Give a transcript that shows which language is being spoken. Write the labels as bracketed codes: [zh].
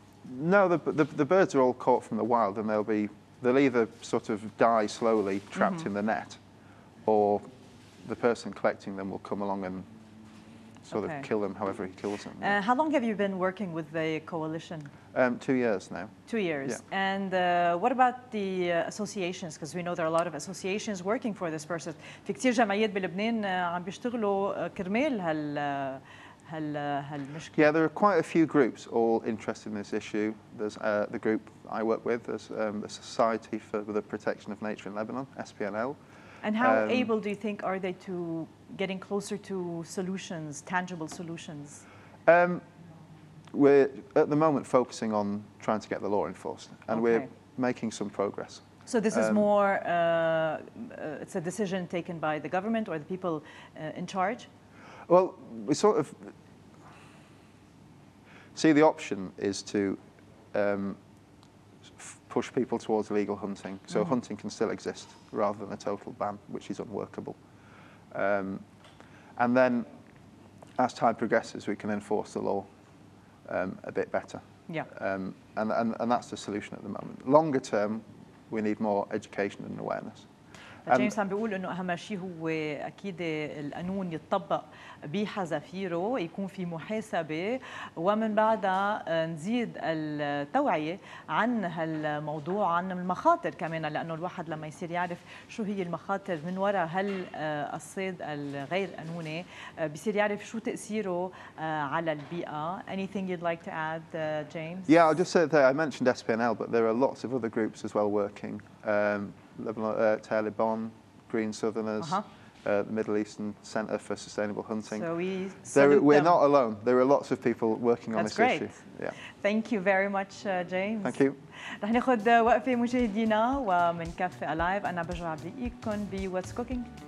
[en] No, the birds are all caught from the wild, and they'll either sort of die slowly, trapped in the net, or the person collecting them will come along and sort of kill them however he kills them. Yeah. How long have you been working with the coalition? 2 years now. 2 years. Yeah. And what about the associations? Because we know there are a lot of associations working for this person. [ar] في كتير جمعيات بلبنان عم بيشتغلوا كرمال هالمشكلة. [en] Yeah, there are quite a few groups all interested in this issue. There's the group I work with. There's the Society for the Protection of Nature in Lebanon, SPNL. And how able do you think are they to getting closer to solutions, tangible solutions? We're at the moment focusing on trying to get the law enforced, and we're making some progress. So this is more, it's a decision taken by the government or the people in charge? Well, we sort of see the option is to push people towards legal hunting, so hunting can still exist rather than a total ban, which is unworkable. And then, as time progresses, we can enforce the law a bit better. Yeah. And that's the solution at the moment. Longer term, we need more education and awareness. [ar] جيمس عم بيقول انه اهم شيء هو اكيد القانون يتطبق بحذافيره، يكون في محاسبه، ومن بعدها نزيد التوعيه عن هالموضوع، عن المخاطر كمان، لانه الواحد لما يصير يعرف شو هي المخاطر من وراء هالصيد الغير قانوني بيصير يعرف شو تاثيره على البيئه. [en] Anything you'd like to add, James? Yeah, I'll just say that I mentioned SPNL, but there are lots of other groups as well working. Lebanon, Taliban, Green Southerners, the Middle Eastern Centre for Sustainable Hunting. So we're not alone. There are lots of people working on this issue. Yeah. Thank you very much, James. Thank you. [ar] رح ناخذ وقفة مشاهدينا ومن كافي Alive. أنا برجع بلاقيكم ب What's Cooking.